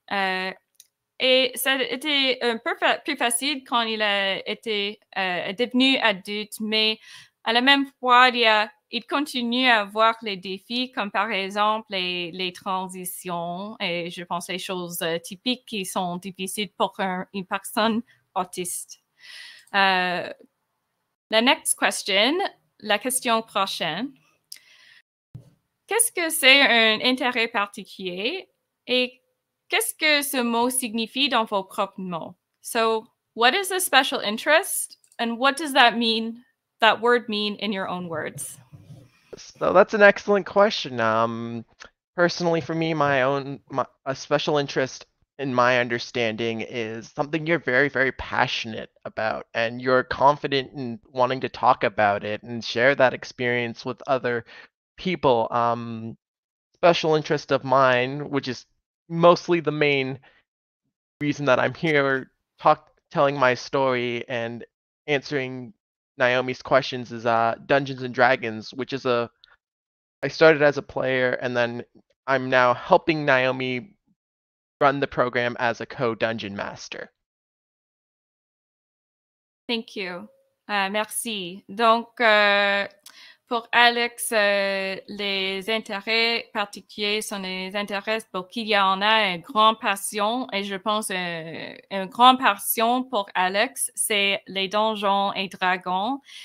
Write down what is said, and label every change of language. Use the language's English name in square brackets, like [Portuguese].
[French] Et ça a été un peu plus facile quand il a été devenu adulte, mais à la même fois, il continue à avoir les défis, comme par exemple les transitions et je pense les choses typiques qui sont difficiles pour une personne autiste. La next question, la question prochaine. Qu'est-ce que c'est un intérêt particulier et qu'est-ce que ce mot signifie dans vos propres mots? [English] So, what is a special interest and what does that word mean in your own words? So that's an excellent question. Personally, for me, a special interest in my understanding is something you're very, very passionate about, and you're confident in wanting to talk about it and share that experience with other people. Special interest of mine, which is mostly the main reason that I'm here, telling my story and answering Naomi's questions, is Dungeons and Dragons, which is I started as a player, and then I'm now helping Naomi run the program as a co-dungeon master. Thank you. [French] Merci. Donc, pour Alex, les intérêts particuliers sont les intérêts pour qui il y en a une grande passion, et je pense une grande passion pour Alex, c'est les donjons et dragons.